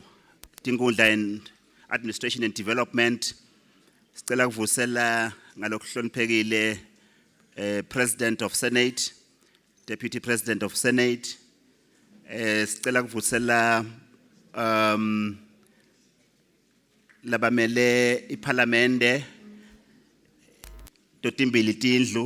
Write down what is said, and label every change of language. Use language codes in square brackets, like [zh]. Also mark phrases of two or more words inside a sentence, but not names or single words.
[en] Tinkhundla and Administration and Development, [ss] sicela kuvusela ngalokuhloniphekile [en] President of Senate, Deputy President of Senate, [ss] sicela kuvusela labamele iParliamente totimbili tindlu.